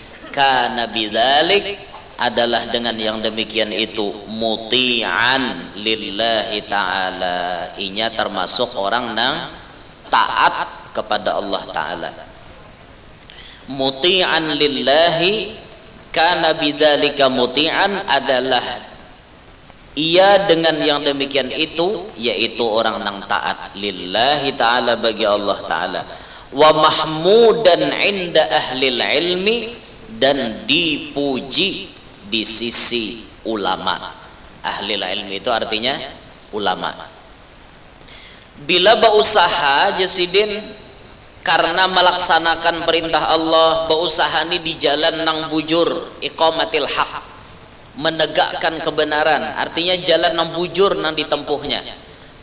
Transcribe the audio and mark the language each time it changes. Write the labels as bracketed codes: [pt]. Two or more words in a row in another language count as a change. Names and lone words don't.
[ar] Kana bidzalik, [bjn] adalah dengan yang demikian itu [ar] muti'an lillahi ta'ala, [bjn] inya termasuk orang nang taat kepada Allah Ta'ala. [ar] Muti'an lillahi, kana bidzalika muti'an, [bjn] adalah ia dengan yang demikian itu, yaitu orang nang taat [ar] lillahi ta'ala, [bjn] bagi Allah Ta'ala. [ar] Wa mahmudan inda ahlil ilmi, [bjn] dan dipuji di sisi ulama. [ar] Ahli ilmi [bjn] itu artinya ulama. Bila berusaha jasidin karena melaksanakan perintah Allah, berusaha ini di jalan nang bujur, [ar] iqamatil haq, [bjn] menegakkan kebenaran, artinya jalan nang bujur nang ditempuhnya.